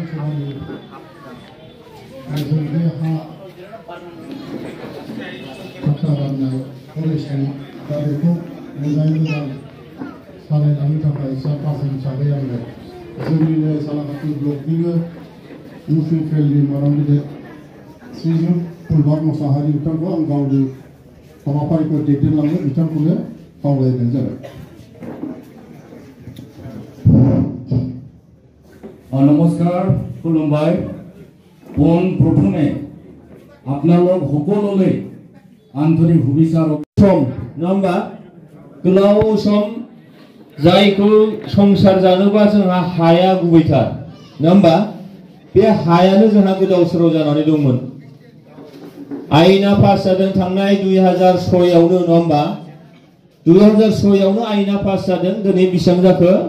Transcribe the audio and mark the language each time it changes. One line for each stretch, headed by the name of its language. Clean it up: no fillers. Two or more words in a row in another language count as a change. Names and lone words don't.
Bodo: लोकसभानि रायजोनि हा बाथ्रा राननाय फरायसालि दा बेखौ मोजाङै मोजां सालायलांनो थाखाय चेयारपारसन हिसाबै आङो जोंनिनो सालाकाटि ब्लकनिनो इउपिपिएलनि मारामगिरि श्रीजुत फुलबार मोसाहारि बिथांखौ आं गावनि हाबाफारिखौ दैदेनलांनो बिथांखौनो खावलायनाय जाबाय।
Assamese: নমস্কাৰ খুলুমবাই পোন প্ৰথমে আপোনালোক সকলোলৈ আন্তৰিক শুভেচ্ছা
Bodo: सम नङा होमबा गोलाव सम जायखौ संसार जानोबा जोंहा हाया गुबैथार नङा होमबा बे हायानो जोंहा गोदाव सोराव जानानै दंमोन। आयेना पास जादों थांनाय 2006आवनो नङा होमबा 2006आवनो आयेना पास जादों दिनै बेसेबां जाखो